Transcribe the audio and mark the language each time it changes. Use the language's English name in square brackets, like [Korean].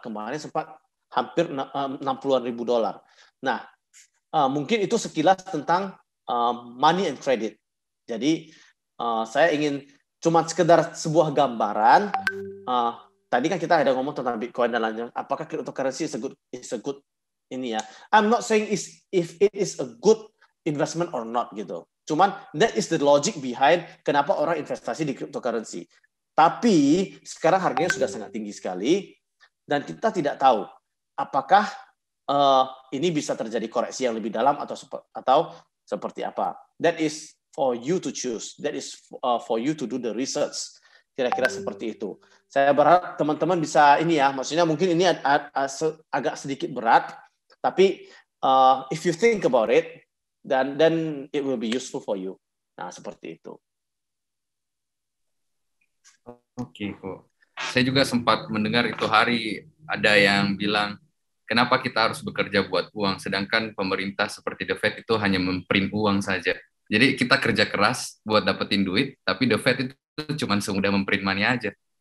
[Indonesian] Kemarin sempat hampir 60.000 dolar. Nah, mungkin itu sekilas tentang [English] money and credit. [Indonesian] Jadi saya ingin cuma sekedar sebuah gambaran. Tadi kan kita ada ngomong tentang Bitcoin dan lainnya. Apakah cryptocurrency [English] is a good [Indonesian] ini ya? [English] I'm not saying if it is a good investment or not [Indonesian] gitu. Cuman [English] that is the logic behind [Indonesian] kenapa orang investasi di cryptocurrency. Tapi sekarang harganya sudah sangat tinggi sekali dan kita tidak tahu apakah ini bisa terjadi koreksi yang lebih dalam atau seperti apa. [English] That is for you to choose. That is for you to do the research. [Indonesian] Kira-kira seperti itu. Saya berharap teman-teman bisa ini ya, maksudnya mungkin ini agak sedikit berat, tapi [English] if you think about it, then it will be useful for you. [Indonesian] Nah, seperti itu. Oke, kok. Saya juga sempat mendengar itu hari ada yang bilang, kenapa kita harus bekerja buat uang, sedangkan pemerintah seperti The Fed itu hanya memprint uang saja. Jadi kita kerja keras buat dapetin duit, tapi The Fed itu cuma semudah memprint money aja.